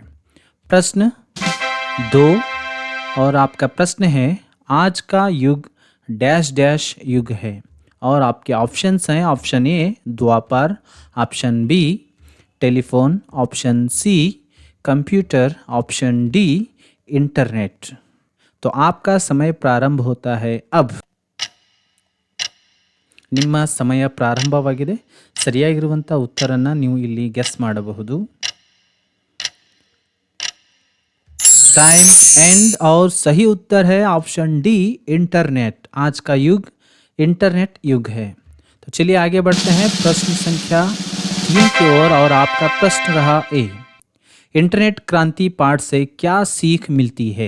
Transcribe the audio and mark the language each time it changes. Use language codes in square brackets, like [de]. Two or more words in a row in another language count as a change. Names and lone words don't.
[hi] प्रश्न 2 और आपका प्रश्न है, आज का युग डैश डैश युग है। और आपके ऑप्शंस हैं, [en] option A [hi] द्वापर, [en] option B telephone, option C computer, option D internet. [hi] तो आपका समय प्रारंभ होता है अब। [kn] ನಿಮ್ಮ ಸಮಯ ಪ್ರಾರಂಭವಾಗಿದೆ। ಸರಿಯಾಗಿರುವಂಥ ಉತ್ತರವನ್ನು ನೀವು ಇಲ್ಲಿ ಗೆಸ್ ಮಾಡಬಹುದು। [en] time end [hi] और सही उत्तर है [en] option D internet. [hi] आज का युग इंटरनेट युग है। तो चलिए आगे बढ़ते हैं प्रश्न संख्या 3 की ओर। और आपका प्रश्न रहा ए, इंटरनेट क्रांति पाठ से क्या सीख मिलती है?